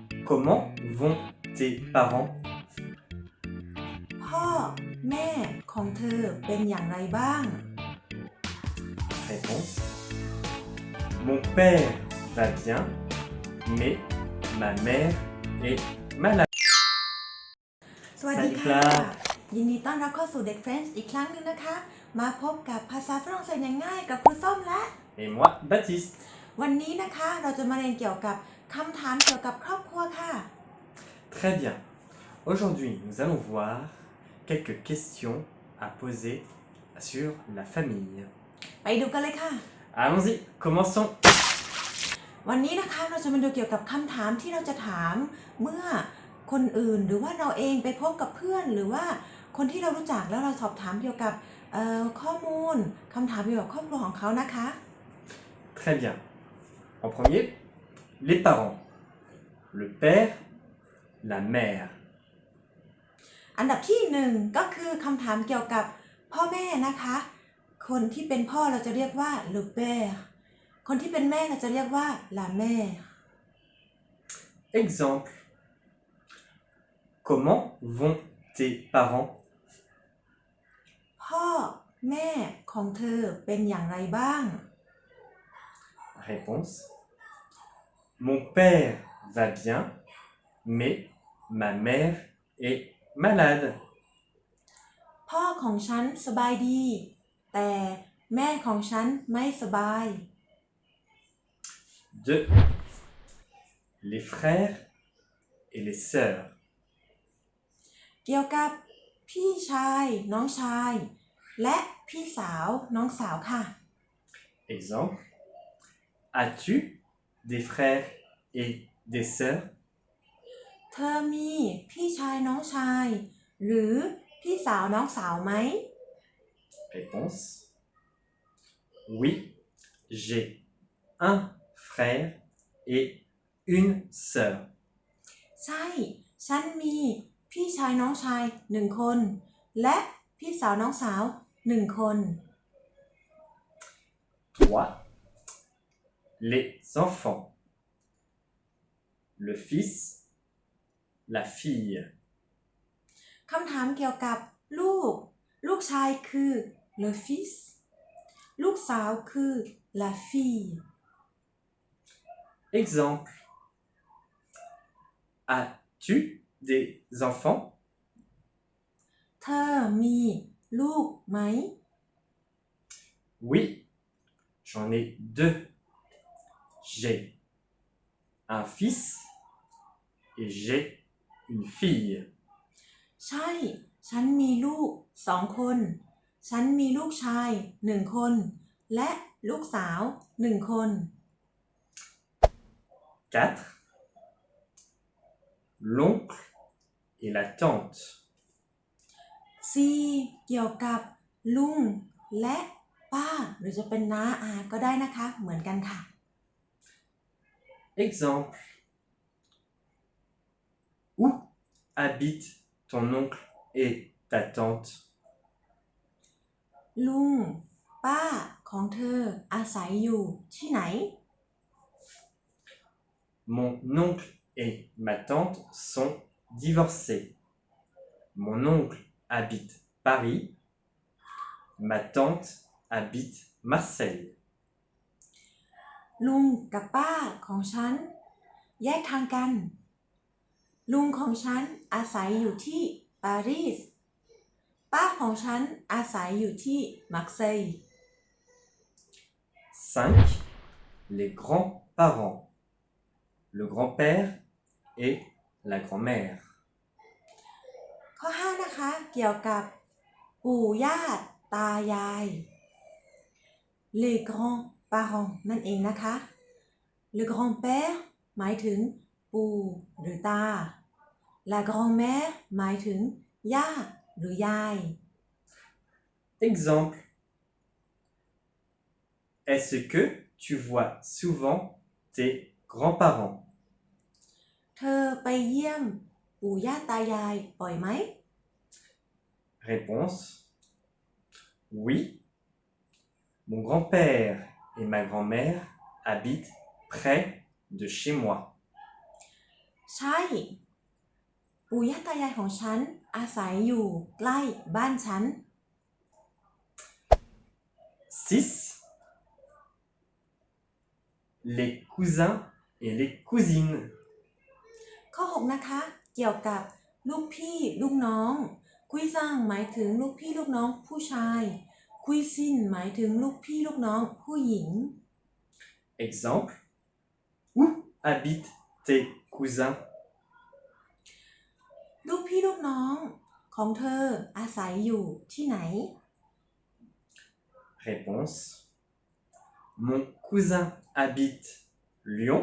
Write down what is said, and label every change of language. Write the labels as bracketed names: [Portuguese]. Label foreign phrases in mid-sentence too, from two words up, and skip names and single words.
[French] Comment vont tes parents? [Thai] พ่อแม่ของเธอเป็นอย่างไรบ้าง [French] Réponse. Mon père va bien, mais ma mère est malade. [Thai] สวัสดี สวัสดีครั ค่ะ บ ยินดีต้อนรับเข้าสู่เด็กเฟรนช์อีกครั้งหนึ่งนะคะ มาพบกับภาษาฝรั่งเศสอย่างง่ายกับครูส้มและ [French] Et moi, Baptiste. [Thai] วันนี้นะคะเราจะมาเรียนเกี่ยวกับคำถามเกี่ยวกับครอบครัวค่ะ [French] Très bien. Aujourd'hui, nous allons voir quelques questions à poser sur la famille. [Thai] ไปดูกันเลยค่ะ [French] Allons-y, commençons. [Thai] วันนี้นะคะเราจะมาดูเกี่ยวกับคำถามที่เราจะถามเมื่อคนอื่นหรือว่าเราเองไปพบกับเพื่อนหรือว่าคนที่เรารู้จักแล้วเราสอบถามเกี่ยวกับข้อมูลคำถามเกี่ยวกับครอบครัวของเขานะคะ [French] Très bien. En premier, les parents. Le père, la mère. [Thai] อันดับที่หนึ่งก็คือคำถามเกี่ยวกับพ่อแม่นะคะ คนที่เป็นพ่อเราจะเรียกว่า [French] le père [Thai] คนที่เป็นแม่เราจะเรียกว่า [French] la mère Exemple. Comment vont tes parents? [Thai] พ่อแม่ของเธอเป็นอย่างไรบ้าง [French] Réponse. Mon père va bien, mais ma mère est malade. [Thai] พ่อของฉันสบายดี แต่แม่ของฉันไม่สบาย [French] 2. Les frères et les sœurs. [Thai] เกี่ยวกับพี่ชายน้องชาย และพี่สาวน้องสาวค่ะ [French] Exemple. As-tu des frères et des sœurs? [Thai] เธอมีพี่ชายน้องชาย หรือพี่สาวน้องสาวไหม [French] Réponse. Oui, j'ai un frère et une sœur. [Thai] ใช่ ฉันมีพี่ชายน้องชาย1 คน และพี่สาวน้องสาว1 คน [French] 3. Les enfants. Le fils, la fille. [Thai] คำถามเกี่ยวกับลูก ลูกชายคือ [French] le fils [Thai] ลูกสาวคือ [French] la fille Exemple. As-tu des enfants? [Thai] เธอมีลูกไหม [French] Oui, j'en ai 2. J'ai un fils et j'ai une fille. [Thai] ใช่ ฉันมีลูก2 คน ฉันมีลูกชาย1 คน และลูกสาว1 คน [French] 4. L'oncle et la tante. 4. [Thai] เกี่ยวกับลุงและป้าหรือจะเป็นน้าอาก็ได้นะคะเหมือนกันค่ะ [French] Exemple. Où habite ton oncle et ta tante? [Thai] ลุงป้าของเธออาศัยอยู่ที่ไหน [French] Mon oncle et ma tante sont divorcés. Mon oncle habite Paris. Ma tante habite Marseille. [Thai] ลุงกับป้าของฉันแยกทางกัน ลุงของฉันอาศัยอยู่ที่ปารีส ป้าของฉันอาศัยอยู่ที่มาร์เซย์ [French] 5. Les grands-parents. Le grand-père et la grand-mère. [Thai] ข้อ 5 นะคะ เกี่ยวกับปู่ย่าตายาย [French] les grands-parents [Thai] นั่นเองนะคะ [French] le grand-père [Thai] หมายถึงปู่หรือตา [French] la grand-mère [Thai] หมายถึงย่าหรือยาย [French] Exemple. Est-ce que tu vois souvent tes grands-parents? [Thai] เธอไปเยี่ยมปู่ย่าตายายบ่อยไหม [French] Réponse. Oui. Mon grand-père et ma grand-mère habitent près de chez moi. [Thai] ใช่ ปู่ย่าตายายของฉันอาศัยอยู่ใกล้บ้านฉัน [French] 6. Les cousins et les cousines. [Thai] ข้อ 6 นะคะ เกี่ยวกับลูกพี่ลูกน้องคุยซังหมายถึงลูกพี่ลูกน้องผู้ชายคุยซินหมายถึงลูกพี่ลูกน้องผู้หญิง [French] Exemple. Où habitent tes cousins? [Thai] ลูกพี่ลูกน้องของเธออาศัยอยู่ที่ไหน [French] Réponse. Mon cousin habite Lyon.